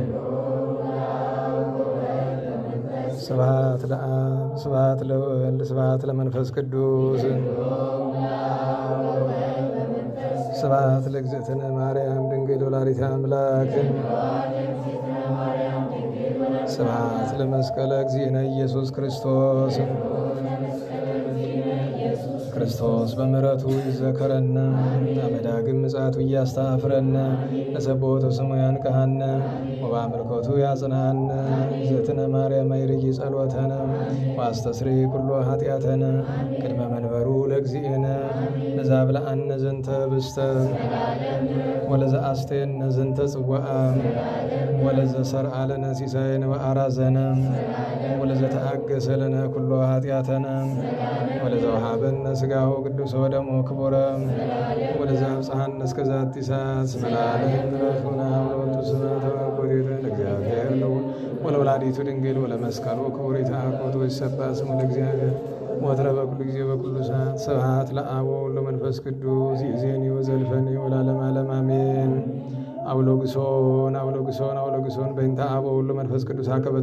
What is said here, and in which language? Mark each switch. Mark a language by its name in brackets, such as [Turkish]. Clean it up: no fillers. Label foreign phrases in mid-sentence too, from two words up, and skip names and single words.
[Geez] ስብሐት ለአብ ስብሐት ለወልድ ስብሐት ለመንፈስ ቅዱስ ስብሐት ለእግዝእትነ ማርያም ድንግል ወላዲተ አምላክ ስብሐት ለመስቀለ እግዚእነ ኢየሱስ ክርስቶስ ክርስቶስ በምሕረቱ ይዘከረነ አመዳግም ምጽአቱ እያስተአፍረነ ለሰቦቱ ስሙ ያንቀሐነ ወበአምልኮቱ ያጽናነ እግዝእትነ ማርያም አይርጊ ጸሎተነ ወአስተስሪ ኩሎ ኃጢአተነ ቅድመ መንበሩ ለእግዚእነ ለዛብልዐነ ዘንተ ብስተ ወለዘአስተየነ ዘንተ ጽዋዓ ወለዘሰርዐ ለነ ሲሳየነ ወአራዘነ ወለዘተአገሰ ለነ ኩሎ ኃጢአተነ ወለዘወሃበነ ሥጋሁ ቅዱስ ወደሙ ክቡረ ወለዘአብጽሐነ እስከ ዛቲ ሰዓት እስመ ለዓለም ረፍዑነ ወለወልዱ ስብሐተ ወኮቴተ ለእግዚአብሔር ልዑል ወለወላዲቱ ድንግል ወለመስቀሉ ክቡር ይትሐቆቱ ወይሰብሐ ስሙ ለእግዚአብሔር ወትረ በኩሉ ጊዜ በኩሉ ሰዓት ስብሐት ለአብ ወወልድ ወመንፈስ ቅዱስ ይእዜኒ ወዘልፈኒ ወለዓለመ ዓለም አሜን። አውሎግሶን በእንተ አብ ወወልድ ወመንፈስ ቅዱስ አቀበት